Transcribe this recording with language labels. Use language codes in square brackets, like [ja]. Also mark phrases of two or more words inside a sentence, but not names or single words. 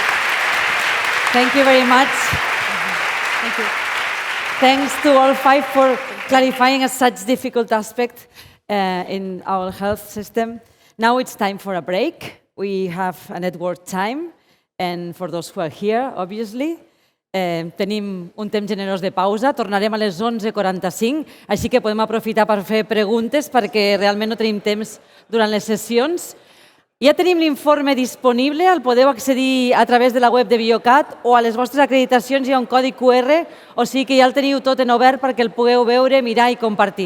[en] Thank you very much. Thank you. Thanks to all five for clarifying such difficult aspect in our health system. Now it's time for a break. We have a network time, and for those who are here, obviously, [ca] tenim un temps generós de pausa. Tornarem a les 11:45, així que podem aprofitar per fer preguntes perquè realment no tenim temps durant les sessions. Ja tenim l'informe disponible, el podeu accedir a través de la web de BioCat o a les vostres acreditacions hi ha un codi QR, o sigui que ja el teniu tot en obert perquè el pugueu veure, mirar i compartir.